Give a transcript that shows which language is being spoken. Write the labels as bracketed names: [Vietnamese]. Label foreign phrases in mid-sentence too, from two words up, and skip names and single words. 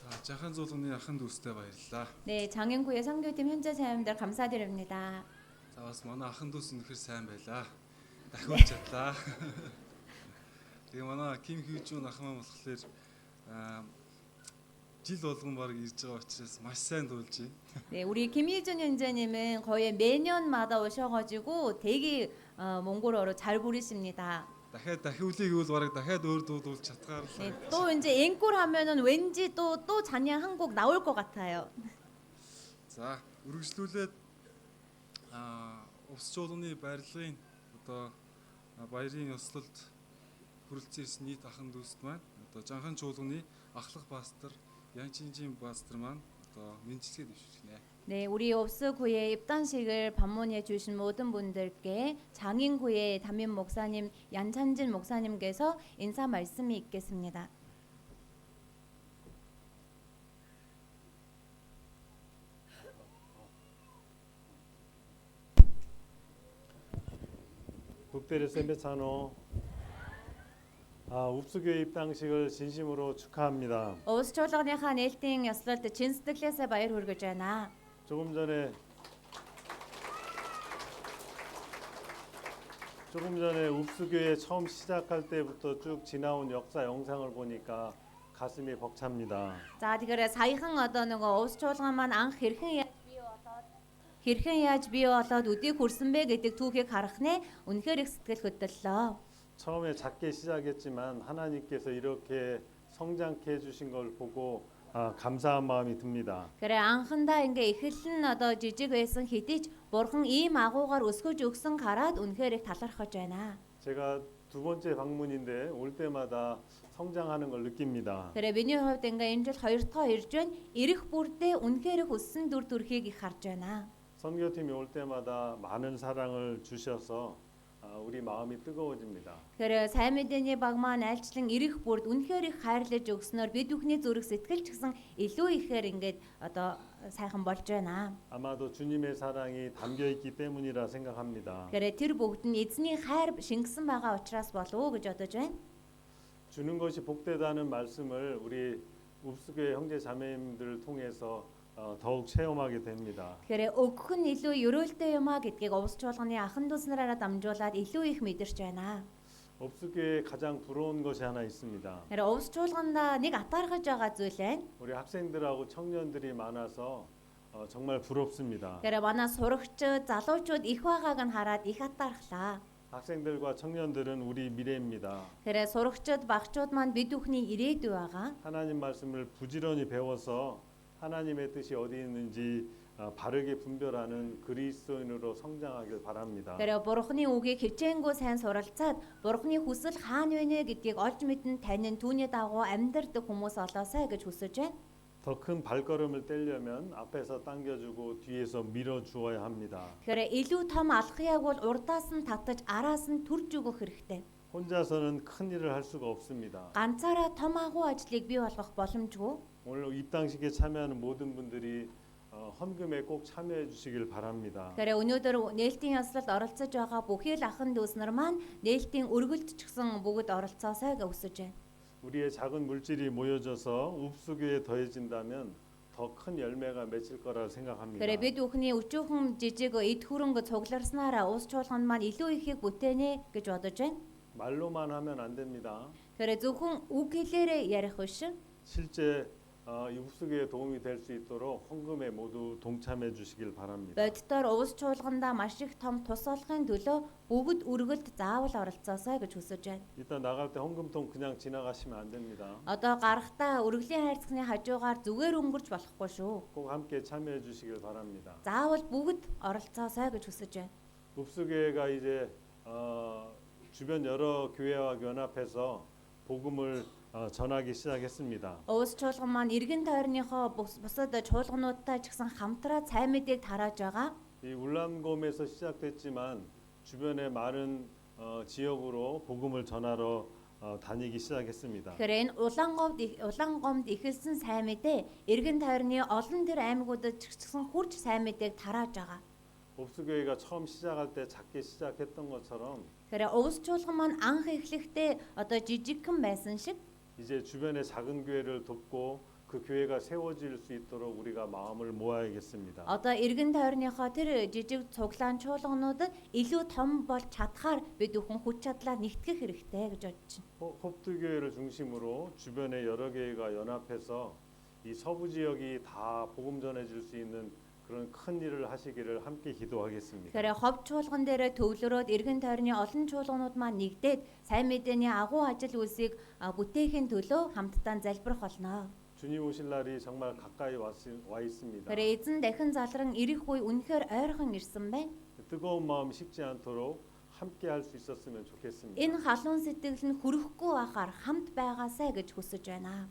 [Mongolian] Жахан зуулганы ахын дүүстэй баярлалаа. [Korean] 네, 장인구의 선교팀 현재 자매님들 감사드립니다. [Mongolian] За бас манай ахын дүүс үнэхээр сайн байлаа. Дахиулж чадлаа. Тэгээ манай Ким Хьюжун ах маань болохоор жил болгон баг ирж байгаа учраас маш сайн дуулж байна. [Korean] 네, 우리 김희준 형제님은 거의 매년마다 오셔가지고 되게 몽골어로 잘 부르십니다. [Mongolian] Дахиад дахиулъя гэвэл бараг дахиад өөр дуулж чадхаар [Korean] 네, 또 이제 앵콜 하면은 왠지 또 잔양 한 곡 나올 것 같아요. [Mongolian] За, үргэлжлүүлээд Увс жуулганы барилгын одоо баярын ёслолд хүрэлцэн ирсэн нийт ахын дүүст маань одоо Жанхан жуулганы ахлах пастор Янчинжин пастор маань одоо мэдчилгээ дэвшүүлнэ. [Korean] 네, 우리 옵스구의 입단식을 방문해 주신 모든 분들께 장인구의 담임 목사님 얀찬진 목사님께서 인사 말씀이 있겠습니다. 북대리 세메차노 웁수교회 입당식을 진심으로 축하합니다. [Mongolian] Өвс чуулганыхаа нээлтийн ёслолд чин сэтгэлээсээ баяр хүргэж байна. [Korean] 조금 전에 웁수교회 처음 시작할 때부터 쭉 지나온 역사 영상을 보니까 가슴이 벅찹니다. [Mongolian] За тэгэхээр саяхан одоо нөгөө өвс чуулган маань анх хэрхэн яаж бий болоод өдийг хүрсэн бэ гэдэг түүхийг харах нэ үнэхээр их сэтгэл хөдлөлөө. [Korean] 처음에 작게 시작했지만 하나님께서 이렇게 성장케 해주신 걸 보고 감사한 마음이 듭니다. [Mongolian] 그래 анхандаа ингээ эхэлэн одоо жижиг байсан хэдий ч бурхан ийм агуугаар өсгөж өгсөн хараад үнэхээр их талархаж байна. [Korean] 제가 두 번째 방문인데 올 때마다 성장하는 걸 느낍니다. [Mongolian] 그래 миний хувьд ингээ энэ жил хоёр дахь ирж байна. Ирэх бүрдээ үнэхээр их өссөн дүр төрхийг их харж байна. [Korean] 선교팀이 올 때마다 많은 사랑을 주셔서 우리 마음이 뜨거워집니다. [Mongolian] 그래 сайн мэдээний баг маань айлчлан ирэх бүрд үнэхээр их хайрлаж өгснөөр бид бүхний зүрх сэтгэл ч гэсэн илүү ихээр ингээд одоо сайхан болж байна. [Korean] 아마도 주님의 사랑이 담겨 있기 때문이라 생각합니다. [Mongolian] 그래 тэр бүгд нь эзний хайр шингэсэн байгаа учраас болов гэж бодож байна. [Korean] 주는 것이 복되다는 말씀을 우리 웁수교회 형제 자매님들을 통해서 더욱 체험하게 됩니다. [Mongolian] 그래 өгөх нь илүү өрөөлтэй юм а гэдгийг өвс чуулганы ахын дүүс нараараа дамжуулаад илүү их мэдэрч байна. [Korean] 옵수교회에 가장 부러운 것이 하나 있습니다. [Mongolian] 그래 өвс чуулганда нэг атаархаж байгаа зүйл байна. [Korean] 우리 학생들하고 청년들이 많아서 정말 부럽습니다. [Mongolian] 그래 манай сурагчид, залуучууд их байгааг нь хараад их атаархлаа. [Korean] 학생들과 청년들은 우리 미래입니다. [Mongolian] 그래 сурагчид, багчууд маань бид бүхний ирээдүй байгаа. [Korean] 하나님 말씀을 부지런히 배워서 하나님의 뜻이 어디 있는지 바르게 분별하는 그리스도인으로 성장하길 바랍니다. [Mongolian] 그래 бурхны үгийг хичээнгүү сайн суралцаад бурхны хүсэл хаана вэ гэдгийг олж мэдэн таниа түүний дагуу амьдрэх хүмүүс олоосай гэж хүсэж байна. [Korean] 더 큰 발걸음을 떼려면 앞에서 당겨주고 뒤에서 밀어주어야 합니다. [Mongolian] 그래 илүү том алхахыг бол урдаас нь татаж араас нь түрж өгөх хэрэгтэй. [Korean] 혼자서는 큰 일을 할 수가 없습니다. [Mongolian] ганцаараа том агуу ажлыг бий болгох боломжгүй. [Korean] 오늘 입당식에 참여하는 모든 분들이 헌금에 꼭 참여해 주시길 바랍니다. [Mongolian] 그래 өнөөдөр нээлтийн ёслолд оролцож байгаа бүхий л ахын дүүс нар маань нээлтийн өргөлд ч гэсэн бүгд оролцоосай гэж хүсэж байна. [Korean] 우리의 작은 물질이 모여져서 웁수교에 더해진다면 더 큰 열매가 맺힐 거라 생각합니다. [Mongolian] 그래 бид бүхний өчүүхэн жижиг эд хөрөнгө цугларснараа ус чуулганд маань илүү ихийг бүтээнэ гэж бодож байна. [Korean] 말로만 하면 안 됩니다. [Mongolian] 그래 зөвхөн үг хэлээрээ ярих биш. [Korean] 실제 웁수교에 도움이 될 수 있도록 헌금에 모두 동참해 주시길 바랍니다. [Mongolian] Боддоор ус чуулгандаа маш их том тус олохын төлөө бүгд өргөлд заавал оролцоосай гэж хүсэж байна. [Korean] 일단 나갈 때 헌금통 그냥 지나가시면 안 됩니다. [Mongolian] Одоо гарахдаа өргөлийн хайрцагны хажуугаар зүгээр өнгөрч болохгүй шүү. [Korean] 꼭 함께 참여해 주시길 바랍니다. [Mongolian] Заавал бүгд оролцоосай гэж хүсэж байна. [Korean] 웁수교회가 이제 주변 여러 교회와 연합해서 복음을 전하기 시작했습니다. [Mongolian] Ус чуулган маань иргэн тойрныхоо бусад чуулгануудтай ч гэсэн хамтраа сайн мэдээг тарааж байгаа. [Korean] 이 울람곰에서 시작됐지만 주변의 많은 지역으로 복음을 전하러 다니기 시작했습니다. [Mongolian] Тэгэхээр энэ улаангомд эхэлсэн сайн мэдээ иргэн тойрны олон төр аймагуудад ч гэсэн хурж сайн мэдээг тарааж байгаа. [Korean] 옵수교회가 처음 시작할 때 작게 시작했던 것처럼 [Mongolian] Тэгэхээр ус чуулган маань анх эхлэхдээ одоо жижигхэн байсан шиг [Korean] 이제 주변의 작은 교회를 돕고 그 교회가 세워질 수 있도록 우리가 마음을 모아야겠습니다. [Mongolian] Одоо эргэн тойрныхоо тэр жижиг цуглаан чуулгануудад илүү том болж чадхаар бид бүхэн хүч чадлаа нэгтгэх хэрэгтэй гэж бодож байна. [Korean] 홉두교회를 중심으로 주변의 여러 교회가 연합해서 이 서부 지역이 다 복음 전해질 수 있는 그런 큰 일을 하시기를 함께 기도하겠습니다. [Mongolian] Тэгэхээр хов чуулган дээр төвлөрөөд эргэн тойрны олон чуулганууд маань нэгдээд сайн мэдээний агуу ажил үйлсийг бүтээхийн төлөө хамтдаа залбирах болно. [Korean] 주님 오실 날이 정말 가까이 와 있습니다. [Mongolian] Тэгэхээр эзэн дахин залран ирэх үе үнэхээр ойрхон ирсэн байна. [Korean] 뜨거운 마음 식지 않도록 함께 할 수 있었으면 좋겠습니다. [Mongolian] Энэ халуун сэтгэл нь хүрхгүй байхаар хамт байгаасай гэж хүсэж байна.